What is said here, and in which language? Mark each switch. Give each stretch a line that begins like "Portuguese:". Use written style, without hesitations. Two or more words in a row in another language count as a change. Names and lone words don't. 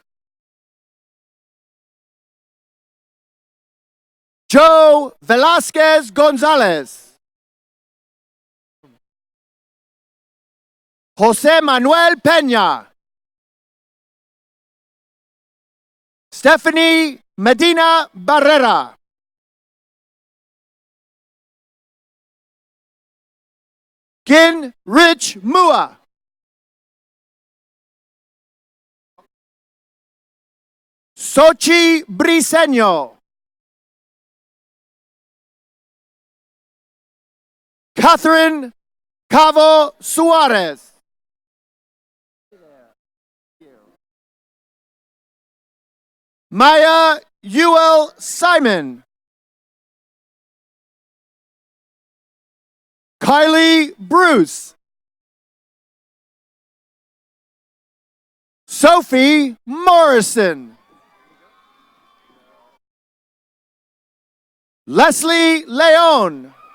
Spanish: Joe Velasquez Gonzalez. Jose Manuel Peña. Stephanie Medina Barrera. Gin Rich Mua. Sochi Briseño. Catherine Cavo Suarez. Maya Ewell Simon. Kylie Bruce. Sophie Morrison. Leslie Leon.